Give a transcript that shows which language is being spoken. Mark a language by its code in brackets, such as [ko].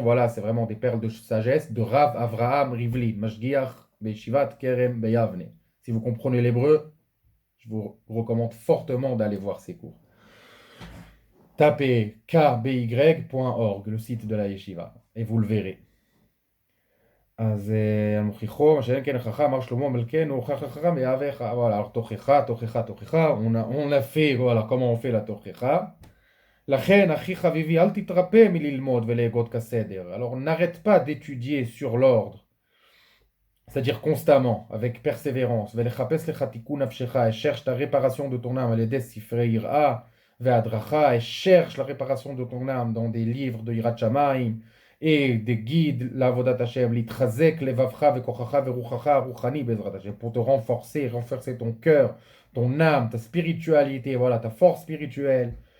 [fr] Voilà, c'est vraiment des perles de sagesse de Rav Avraham Rivli, Mashgiach Beishivat Kerem Beyavne. Si vous comprenez l'hébreu, je vous recommande fortement d'aller voir ces cours. tapez kby.org, le site de la yeshiva, et vous le verrez. [he] אז המוכיחו, מה שאין כן חכם, אמר שלמה מלכנו, חכם יהבך, [fr] voilà, alors [he] תוכחה, [fr] on a fait, voilà, comment on fait la [he] תוכחה. לכן, אחי חביבי, אל תתרפא מללמוד ולהגות כסדר. [fr] Alors, n'arrête pas d'étudier sur l'ordre, c'est-à-dire constamment, avec persévérance. [he] ולחפש לך תיקון נפשך, [fr] et cherche ta réparation de ton âme [he] על ידי ספרי יראה והדרכה, [fr] et cherche la réparation de ton âme dans des livres de יראת שמיים, et des guides לעבודת השם, [he] להתחזק לבבך וכוחך ורוחך הרוחני בעזרת השם, [fr] pour te renforcer ton cœur, ton âme, ta spiritualité, voilà, ta force spirituelle.